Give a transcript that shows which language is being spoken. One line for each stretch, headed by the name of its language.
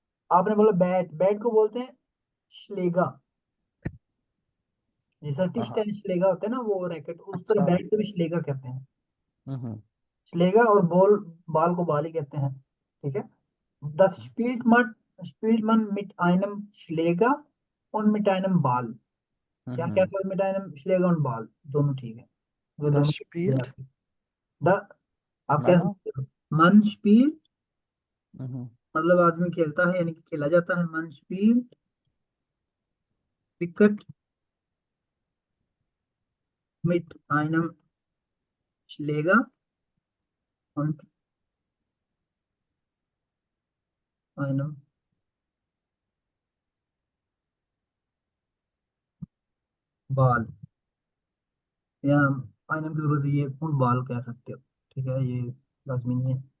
Hindi: आपने बोला bat, bat को बोलते हैं श्लेगा, जैसा हाँ टिश हाँ। टेनिस श्लेगा होता है ना वो रैकेट, उस तरह अच्छा। बैट को भी श्लेगा कहते हैं। हम्म, श्लेगा और बॉल, बॉल को बॉल ही कहते हैं, ठीक है।
German: Das spielt man mit einem Schläger und mit einem Ball,
Hindi: या हम्म। कैसे
German: mit einem Schläger und Ball,
Hindi: दोनों ठीक है, वो
German: Das
Hindi: दोनों
German: spielt
Hindi: द, आप कह मैंने। सकते हो मन स्पील, हम्म, मतलब आदमी खेलता है यानी कि खेला जाता है, मन spill cricket
German: mit einem Schläger und einem Ball,
Hindi: या einem की जरूरत है, ये उन बॉल कह सकते हो, ठीक है, ये लाजमी नहीं है।